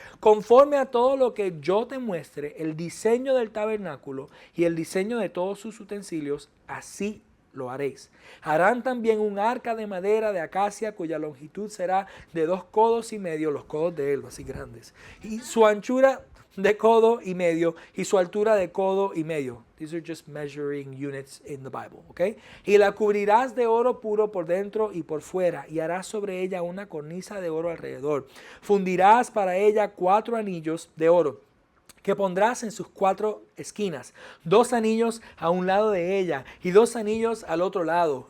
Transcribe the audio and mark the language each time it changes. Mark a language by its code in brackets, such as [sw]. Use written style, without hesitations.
[es] Conforme a todo lo que yo te muestre, el diseño del tabernáculo y el diseño de todos sus utensilios, así lo haréis. Harán también un arca de madera de acacia cuya longitud será de 2 codos y medio, los codos de él, así grandes, y su anchura de codo y medio y su altura de codo y medio. [en] These are just measuring units in the Bible, okay? [es] Y la cubrirás de oro puro por dentro y por fuera y harás sobre ella una cornisa de oro alrededor. Fundirás para ella 4 anillos de oro que pondrás en sus 4 esquinas, 2 anillos a un lado de ella y 2 anillos al otro lado.